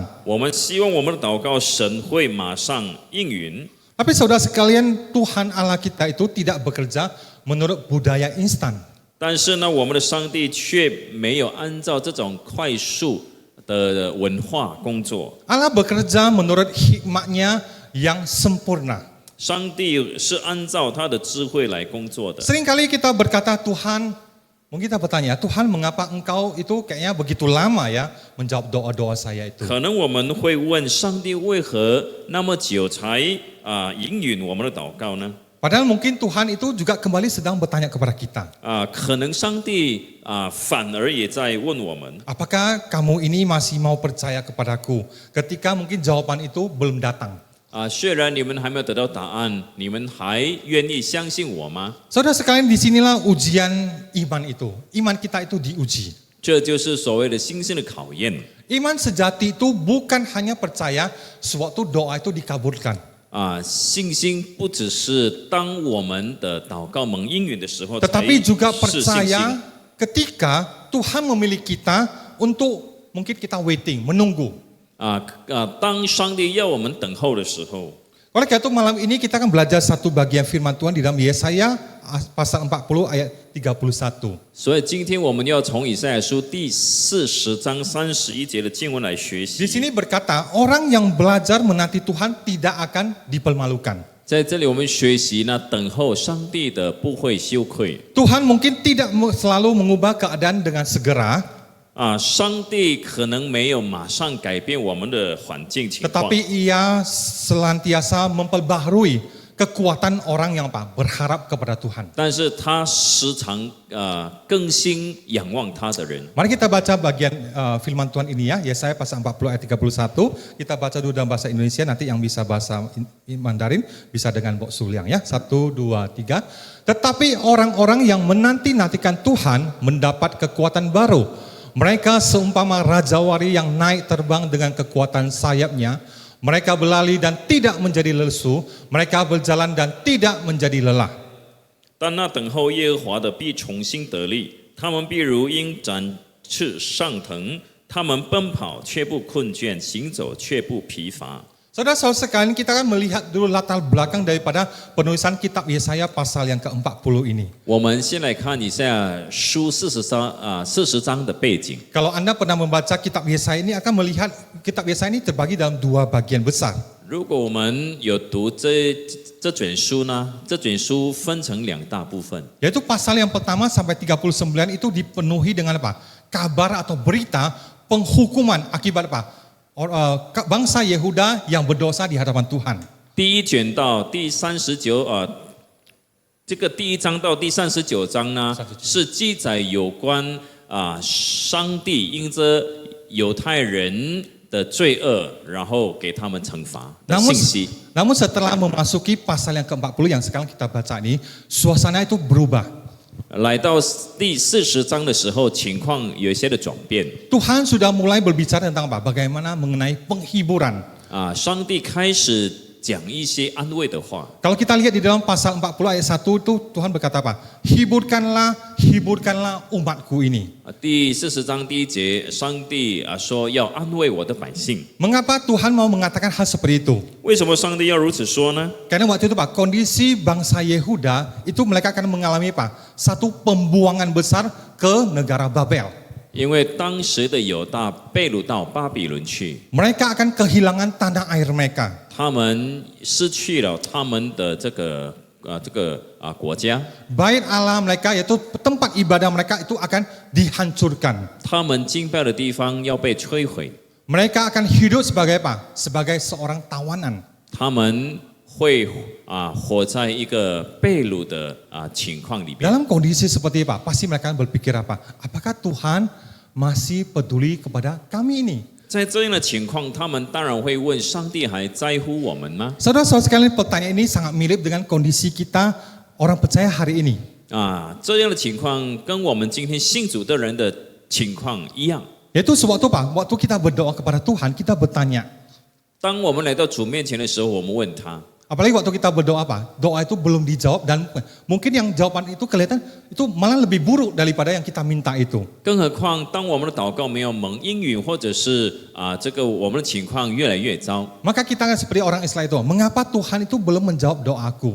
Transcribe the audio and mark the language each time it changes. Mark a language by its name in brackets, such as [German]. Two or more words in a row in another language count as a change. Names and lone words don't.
[Chinese] 我们希望我们的祷告神会马上应允。 [Indonesian] Tapi saudara sekalian, Tuhan Allah kita itu tidak bekerja menurut budaya instan. [Chinese] 但是呢，我们的上帝却没有按照这种快速的文化工作。 [Indonesian] Allah bekerja menurut hikmatnya yang sempurna. [Chinese] 上帝是按照他的智慧来工作的。 [Indonesian] Seringkali kita berkata, Tuhan, mungkin kita bertanya, Tuhan mengapa engkau itu kayaknya begitu lama ya menjawab doa-doa saya itu. [Chinese] 可能我们会问上帝为何那么久才应允我们的祷告呢？ [Indonesian] Padahal mungkin Tuhan itu juga kembali sedang bertanya kepada kita. [Chinese] 可能上帝反而也在问我们， [Indonesian] Apakah kamu ini masih mau percaya kepadaku ketika mungkin jawaban itu belum datang? [Chinese] 虽然你们还没有得到答案，你们还愿意相信我吗？ [Indonesian] Saudara sekalian, disinilah ujian iman itu. Iman kita itu diuji. [Chinese] 这就是所谓的心性的考验。 [Indonesian] Iman sejati itu bukan hanya percaya sewaktu doa itu dikabulkan. [Chinese] 信心不只是当我们的祷告蒙应允的时候才 [Indonesian] Tetapi juga [Chinese] 是信心， [Indonesian] percaya ketika Tuhan memilih kita untuk mungkin kita waiting, menunggu. [Chinese] 当上帝要我们等候的时候， [Indonesian] Oleh karena itu malam ini kita akan belajar satu bagian firman Tuhan di dalam Yesaya pasal 40 ayat 31. [Chinese] 所以今天我们要从以赛亚书第40章31节的经文来学 [Indonesian] Di [Chinese] 习。 [Indonesian] sini berkata, orang yang belajar menanti Tuhan tidak akan dipermalukan. [Chinese] 在这里我们学习呢，等候上帝的不会羞愧。 [Indonesian] Tuhan mungkin tidak selalu mengubah keadaan dengan segera, [Chinese] 上帝可能没有马上改变我们的环境情况， [Indonesian] tetapi ia senantiasa memperbaharui kekuatan orang yang berharap kepada Tuhan. [Chinese] 但是他时常更新仰望他的人。 [Indonesian] Mari kita baca bagian firman Tuhan ini ya, Yesaya pasal 40 ayat 31. Kita baca dulu dalam bahasa Indonesia, nanti yang bisa bahasa Mandarin bisa dengan Bok Suliang ya. 1, 2, 3. Tetapi orang-orang yang menanti-nantikan Tuhan mendapat kekuatan baru. Mereka seumpama rajawari yang naik terbang dengan kekuatan sayapnya. Mereka berlari dan tidak menjadi lesu. Mereka berjalan dan tidak menjadi lelah. [Chinese] 但那等候耶和华的必重新得力，他们必如鹰展翅上腾，他们奔跑却不困倦，行走却不疲乏。 [Indonesian] Saudara-saudara sekalian, kita akan melihat dulu latar belakang daripada penulisan kitab Yesaya pasal yang ke-40 ini. [Chinese] 我们先来看以赛亚书40章的背景。 [Indonesian] Kalau Anda pernah membaca kitab Yesaya ini akan melihat kitab Yesaya ini terbagi dalam dua bagian besar. [Chinese] 如果我们有读这卷书呢，这卷书分成2大部分。 [Indonesian] Yaitu pasal yang pertama sampai 39 itu dipenuhi dengan apa? Kabar atau berita penghukuman akibat apa? Bangsa Yehuda yang berdosa di hadapan Tuhan. [Chinese] 第1卷到第39这个第1章到第39章呢，是记载有关上帝因着犹太人的罪恶，然后给他们惩罚的信息。 [Indonesian] Namun setelah memasuki pasal yang ke-40 yang sekarang kita baca ini, suasana itu berubah. [Chinese] 来到第40章的时候，情况有一些的转变。 [Indonesian] Tuhan sudah mulai berbicara tentang apa? Bagaimana mengenai penghiburan. [Chinese] 上帝开始讲一些安慰的话。 [Indonesian] Kalau kita lihat di dalam pasal 40 ayat 1 itu Tuhan berkata apa? Hiburkanlah umatku ini. [Chinese] 第40章第1节，上帝说要安慰我的百姓。 [Indonesian] Mengapa Tuhan mau mengatakan hal seperti itu? [Chinese] 为什么上帝要如此说呢？ [Indonesian] Karena waktu itu Pak, kondisi bangsa Yehuda itu mereka akan mengalami apa? Satu pembuangan besar ke negara Babel. [Chinese] 因为当时的犹大被掳到巴比伦去， [Indonesian] Mereka akan kehilangan tanah air mereka. [Chinese] 他们失去了他们的这个国家， [Indonesian] Bait Allah mereka yaitu tempat ibadah mereka itu akan dihancurkan. [Chinese] 他们敬拜的地方要被摧毁， [Indonesian] Mereka akan hidup sebagai apa? Sebagai seorang tawanan. [Chinese] 他们会活在一个被掳的情况里边。 [Indonesian] Dalam kondisi seperti apa? Pasti mereka akan berpikir apa? Apakah Tuhan masih peduli kepada kami ini? [Chinese] 在这样的情况，他们当然会问：上帝还在乎我们吗？ [Indonesian] Saudara-saudara sekalian, pertanyaan ini sangat mirip dengan kondisi kita orang percaya hari ini. [Chinese] 这样的情况跟我们今天信主的人的情况一样。 [Indonesian] Yaitu sewaktu apa? Waktu kita berdoa kepada Tuhan, kita bertanya. [Chinese] 当我们来到主面前的时候，我们问他。 [Indonesian] Apalagi waktu kita berdoa apa? Doa itu belum dijawab dan mungkin yang jawaban itu kelihatan itu malah lebih buruk daripada yang kita minta itu. [Chinese] 更何况，当我们的祷告没有蒙应允，或者是我们的情况越来越糟， [Indonesian] Maka kita kan seperti orang Israel itu, mengapa Tuhan itu belum menjawab doaku?